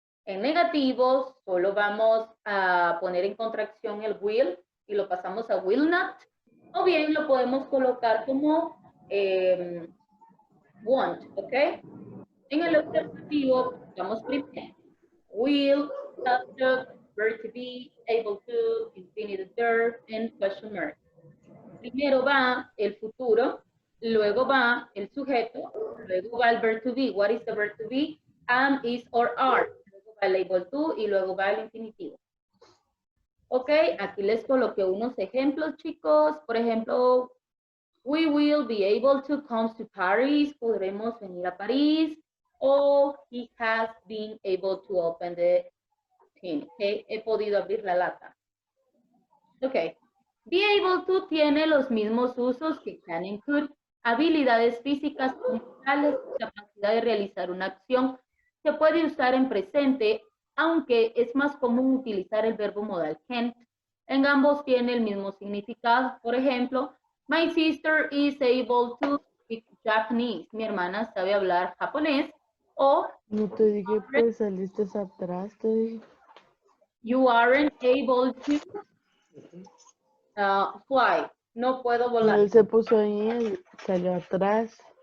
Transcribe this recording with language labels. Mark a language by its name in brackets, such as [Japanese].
[Spanish] En negativos, solo vamos a poner en contracción el will y lo pasamos a will not, o bien lo podemos colocar como won't, ¿ok? En el alternativo, vamos primero. [English] Will, subject, verb to be, able to, infinitive verb, and question mark. [Spanish] Primero va el futuro, luego va el sujeto, luego va el verb to be. [English] What is the verb to be? Am, is, or are. [Spanish] Luego va el able to y luego va el infinitivo. Ok, aquí les coloqué unos ejemplos, chicos. Por ejemplo, [English] we will be able to come to Paris. [Spanish] Podremos venir a París. [English] O he has been able to open the tin. [Spanish] Okay, he podido abrir la lata. Ok. Be able to tiene los mismos usos que can and could. Habilidades físicas o mentales, capacidad de realizar una acción. Se puede usar en presente, aunque es más común utilizar el verbo modal can. En ambos tiene el mismo significado. Por ejemplo, [English] my sister is able to speak Japanese. [Spanish] Mi hermana sabe hablar japonés. O no te dije, pues saliste atrás, te dije. [English] You aren't able to fly. [Spanish] No puedo volar. Él se puso ahí, salió atrás.